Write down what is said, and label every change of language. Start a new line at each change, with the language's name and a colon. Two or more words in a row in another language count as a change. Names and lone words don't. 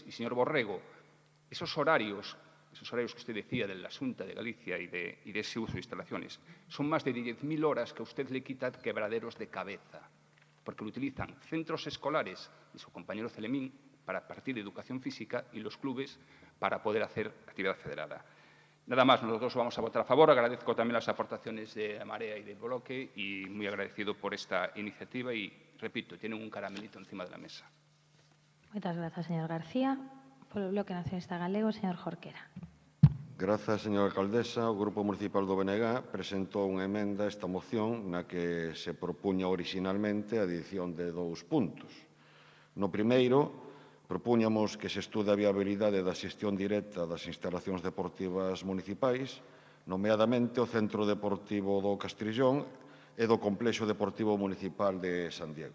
Spanish: Y, señor Borrego, esos horarios que usted decía de la Junta de Galicia y de ese uso de instalaciones, son más de 10.000 horas que a usted le quita quebraderos de cabeza, porque lo utilizan centros escolares y su compañero Celemín para partir de educación física y los clubes para poder hacer actividad federada. Nada más, nosotros vamos a votar a favor. Agradezco también las aportaciones de la Marea y del Bloque y muy agradecido por esta iniciativa y, repito, tienen un caramelito encima de la mesa.
Galician: Moitas grazas, señor García. Polo Bloque Nacionalista Galego, señor Jorquera. Grazas, señora alcaldesa. O Grupo Municipal do BNG presentou unha emenda a esta moción na que se propuña originalmente a adición de 2 puntos. No primeiro, propuñamos que se estude a viabilidade da xestión directa das instalacións deportivas municipais, nomeadamente o Centro Deportivo do Castrillón e do Complexo Deportivo Municipal de San Diego.